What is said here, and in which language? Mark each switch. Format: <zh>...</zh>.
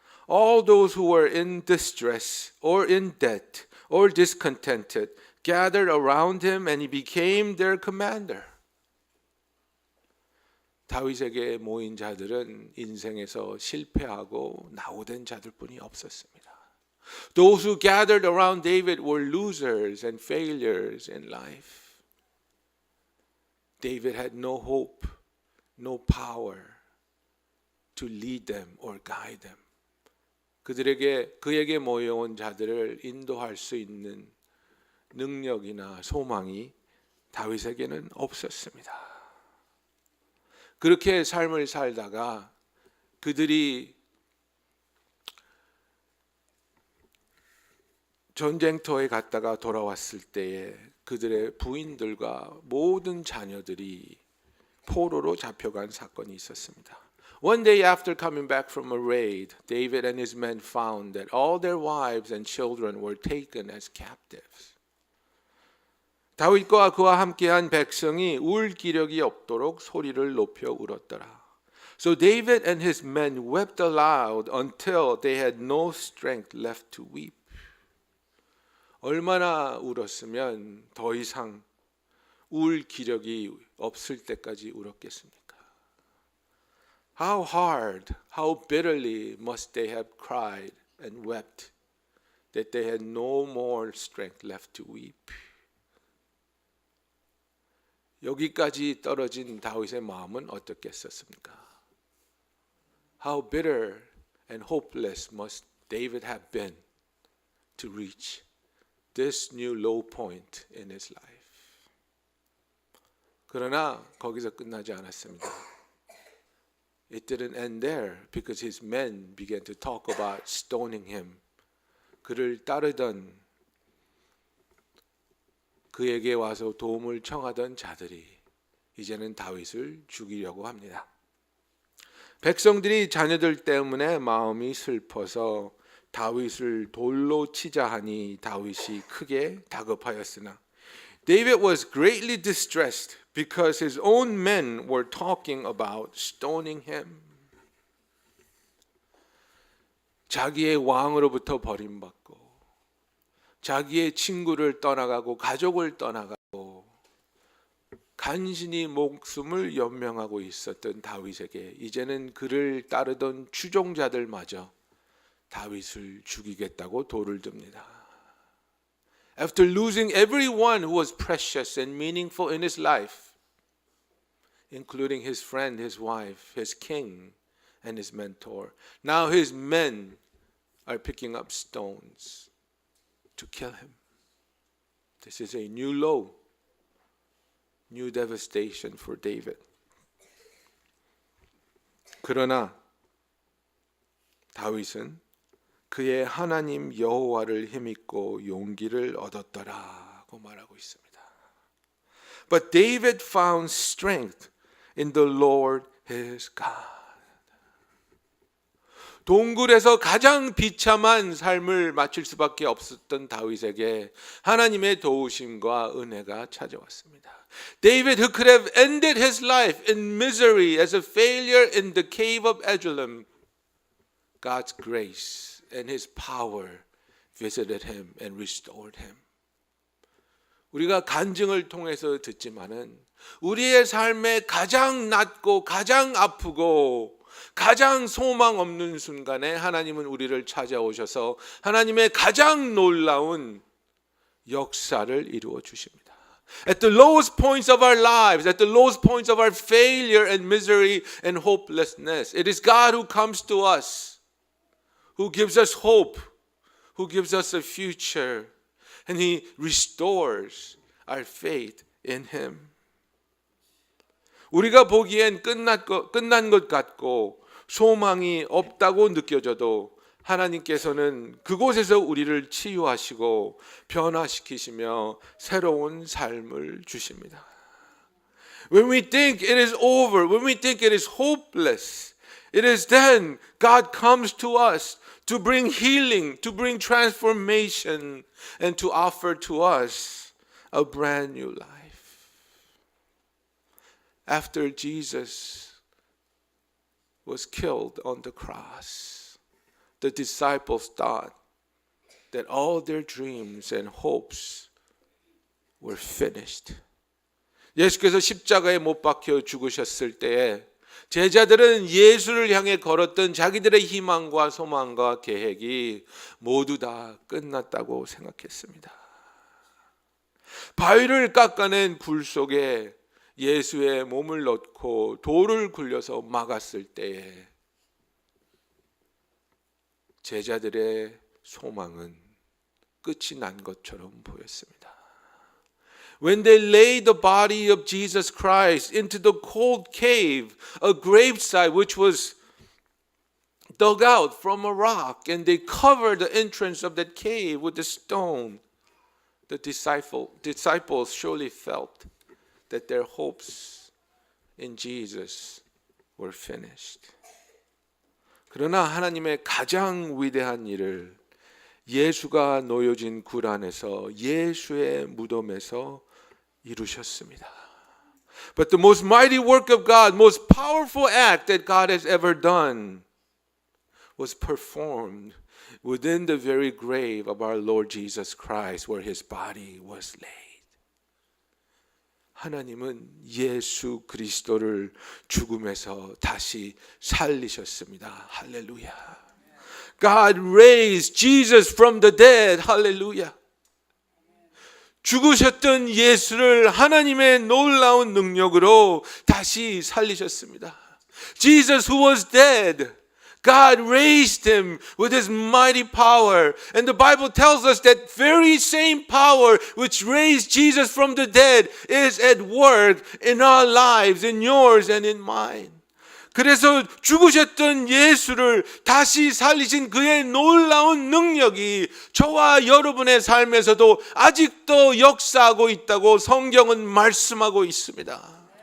<en>All those who were in distress or in debt or discontented gathered around him and he became their commander.</en> <ko>다윗에게 모인 자들은 인생에서 실패하고 낙오된 자들뿐이 없었습니다.</ko> <en>Those who gathered around David were losers and failures in life. David had no hope, no power to lead them or guide them.</en> <ko>그에게 모여온 자들을 인도할 수 있는 능력이나 소망이 다윗에게는 없었습니다. 그렇게 삶을 살다가 그들이 전쟁터에 갔다가 돌아왔을 때에 그들의 부인들과 모든 자녀들이 포로로 잡혀간 사건이 있었습니다.</ko> <en>One day after coming back from a raid, David and his men found that all their wives and children were taken as captives.</en> <ko>다윗과 그와 함께한 백성이 울 기력이 없도록 소리를 높여 울었더라.</ko> <en>So David and his men wept aloud until they had no strength left to weep.</en> <ko>얼마나 울었으면 더 이상 울 기력이 없을 때까지 울었겠습니까?</ko> <en>How hard, how bitterly must they have cried and wept that they had no more strength left to weep.</en> <ko>여기까지 떨어진 다윗의 마음은 어떻겠었습니까?</ko> <en>How bitter and hopeless must David have been to reach this new low point in his life.</en> <ko>그러나 거기서 끝나지 않았습니다.</ko> <en>It didn't end there because his men began to talk about stoning him.</en> <ko>그를 따르던 그에게 와서 도움을 청하던 자들이 이제는 다윗을 죽이려고 합니다. 백성들이 자녀들 때문에 마음이 슬퍼서 다윗을 돌로 치자 하니 다윗이 크게 다급하였으나</ko> <en>David was greatly distressed because his own men were talking about stoning him.</en> <ko>자기의 왕으로부터 버림받고 자기의 친구를 떠나가고 가족을 떠나가고 간신히 목숨을 연명하고 있었던 다윗에게 이제는 그를 따르던 추종자들마저 다윗을 죽이겠다고 돌을 듭니다.</ko> <en>After losing everyone who was precious and meaningful in his life, including his friend, his wife, his king, and his mentor, now his men are picking up stones to kill him. This is a new low, new devastation for David.</en> <ko>그러나 다윗은 그의 하나님 여호와를 힘입고 용기를 얻었더라고 말하고 있습니다.</ko> <en>But David found strength in the Lord his God.</en> <ko>동굴에서 가장 비참한 삶을 마칠 수밖에 없었던 다윗에게 하나님의 도우심과 은혜가 찾아왔습니다.</ko> <en>David, who could have ended his life in misery as a failure in the cave of Adullam, God's grace and his power visited him and restored him.</en> <ko>우리가 간증을 통해서 듣지만은 우리의 삶에 가장 낮고 가장 아프고 가장 소망 없는 순간에 하나님은 우리를 찾아오셔서 하나님의 가장 놀라운 역사를 이루어 주십니다.</ko> <en>At the lowest points of our lives, at the lowest points of our failure and misery and hopelessness, it is God who comes to us, who gives us hope, who gives us a future, and He restores our faith in Him.</en> <ko>우리가 보기엔 끝난 것 같고 소망이 없다고 느껴져도 하나님께서는 그곳에서 우리를 치유하시고 변화시키시며 새로운 삶을 주십니다.</ko> <en>When we think it is over, when we think it is hopeless, it is then God comes to us to bring healing, to bring transformation, and to offer to us a brand new life. After Jesus was killed on the cross, the disciples thought that all their dreams and hopes were finished.</en> <ko>예수께서 십자가에 못 박혀 죽으셨을 때에 제자들은 예수를 향해 걸었던 자기들의 희망과 소망과 계획이 모두 다 끝났다고 생각했습니다. 바위를 깎아낸 불 속에 예수의 몸을 넣고 돌을 굴려서 막았을 때에 제자들의 소망은 끝이 난 것처럼 보였습니다.</ko> <en>When they laid the body of Jesus Christ into the cold cave, a gravesite which was dug out from a rock, and they covered the entrance of that cave with a stone, the disciples surely felt that their hopes in Jesus were finished.</en> <ko>그러나 하나님의 가장 위대한 일을 예수가 놓여진 굴 안에서 예수의 무덤에서 이루셨습니다.</ko> <en>But the most mighty work of God, most powerful act that God has ever done was performed within the very grave of our Lord Jesus Christ where his body was laid.</en> <ko>하나님은 예수 그리스도를 죽음에서 다시 살리셨습니다. 할렐루야.</ko> <en>God raised Jesus from the dead.</en> <ko>할렐루야. 죽으셨던 예수를 하나님의 놀라운 능력으로 다시 살리셨습니다.</ko> <en>Jesus who was dead, God raised him with his mighty power. And the Bible tells us that very same power which raised Jesus from the dead is at work in our lives, in yours and in mine.</en> <ko>그래서 죽으셨던 예수를 다시 살리신 그의 놀라운 능력이 저와 여러분의 삶에서도 아직도 역사하고 있다고 성경은 말씀하고 있습니다.</ko>